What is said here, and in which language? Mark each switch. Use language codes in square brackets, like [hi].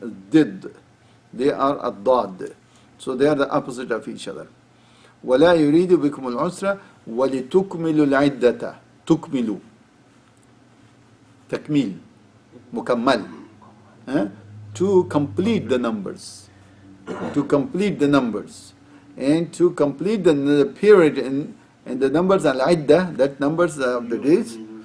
[en] Did, they are ad-dad. So they are the opposite of each other. [ar] ولا يريد بكم العسر ولتكملوا العدة. تكملوا تكميل مكمل, [en] to complete the numbers, to complete the numbers, and to complete the period and the numbers al-iddah, that numbers of the days.